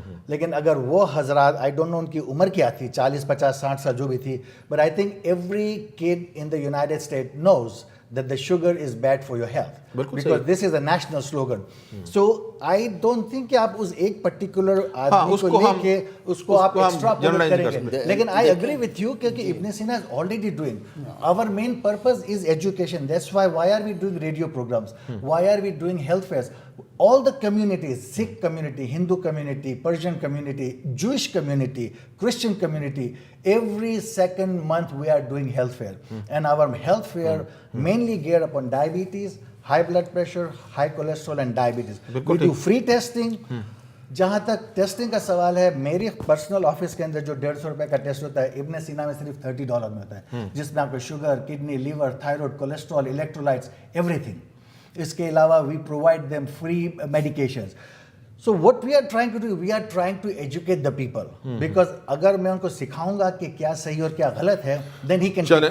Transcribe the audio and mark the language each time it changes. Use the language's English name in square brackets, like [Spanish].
[Hindi] लेकिन अगर वो हजरात, [English] I don't know [Hindi] उनकी उम्र क्या थी, [English] 40, 50, 60 साल जो भी थी, but I think every kid in the United State knows that the sugar is bad for your health, because this is a national slogan. So I don't think [Hindi] कि आप उस एक particular आदमी को लेके उसको आप extrapolate करेंगे. [English] लेकिन I agree with you क्योंकि Ibn Sina is already doing. Our main purpose is education. That's why are we doing radio programs? Why are we doing health fairs? All the communities, Sikh community, Hindu community, Persian community, Jewish community, Christian community, every second month we are doing health fair. And our health fair mainly geared upon diabetes, high blood pressure, high cholesterol and diabetes. We do free testing. [Hindi] जहाँ तक testing का सवाल है, मेरी personal office के अंदर जो 150 रुपए का टेस्ट होता है, इब्न सीना में सिर्फ $30 में होता है, जिसमें आपको sugar, kidney, liver, thyroid, cholesterol, electrolytes, everything. इसके अलावा [English] We provide them free medications. So what we are trying to do, we are trying to educate the people, because [Hindi] अगर मैं उनको सिखाऊंगा कि क्या सही और क्या गलत है, [English] Then he can.